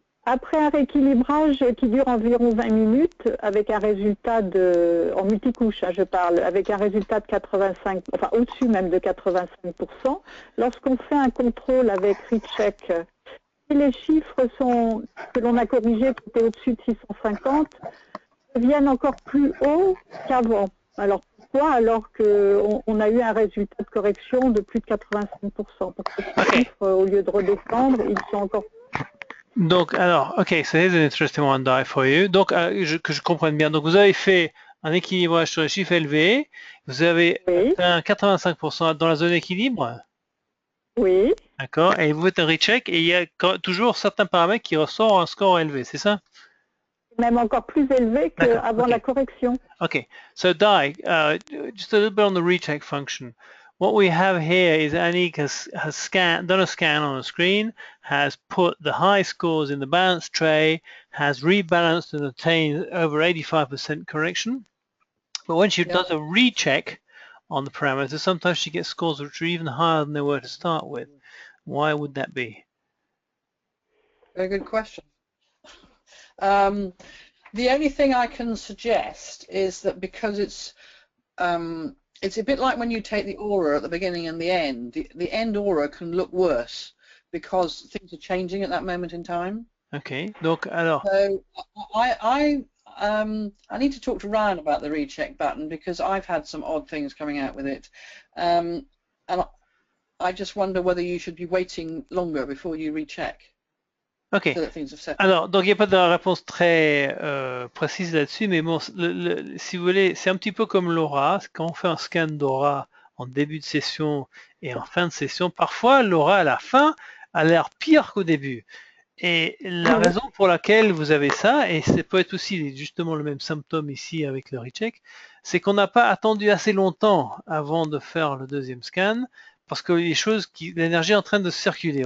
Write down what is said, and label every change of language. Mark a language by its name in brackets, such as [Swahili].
[French] Après un rééquilibrage qui dure environ 20 minutes, avec un résultat en multicouche, je parle, avec un résultat de 85, enfin au-dessus même de 85%, lorsqu'on fait un contrôle avec recheck, si les chiffres que l'on a corrigés, qui étaient au-dessus de 650, deviennent encore plus hauts qu'avant. Alors pourquoi? Alors qu'on a eu un résultat de correction de plus de 85%. Pour que ces chiffres, au lieu de redescendre, ils sont encore plus. Donc, alors, [English] ok, so here's an interesting one die for you. [French] Donc, que je comprenne bien. Donc, vous avez fait un équilibrage sur les chiffres élevés. Vous avez fait un 85% dans la zone équilibre. Oui. D'accord. Et vous faites un recheck et il y a toujours certains paramètres qui ressortent un score élevé, c'est ça? même encore plus élevé qu'avant la correction. [English] Okay, so Di, just a little bit on the recheck function. What we have here is Anik has done a scan on the screen, has put the high scores in the balance tray, has rebalanced and attained over 85% correction. But when she does a recheck on the parameters, sometimes she gets scores which are even higher than they were to start with. Why would that be? Very good question. The only thing I can suggest is that because it's a bit like when you take the aura at the beginning and the end. The end aura can look worse because things are changing at that moment in time. [French] Okay, donc alors. [English] So I need to talk to Ryan about the recheck button because I've had some odd things coming out with it, and I just wonder whether you should be waiting longer before you recheck. Ok. So that things have settled. [French] Alors, donc il n'y a pas de réponse très précise là-dessus, mais bon, si vous voulez, c'est un petit peu comme l'aura. Quand on fait un scan d'aura en début de session et en fin de session, parfois l'aura à la fin a l'air pire qu'au début. Et la raison pour laquelle vous avez ça, et ça peut être aussi justement le même symptôme ici avec le recheck, c'est qu'on n'a pas attendu assez longtemps avant de faire le deuxième scan, parce que l'énergie est en train de circuler.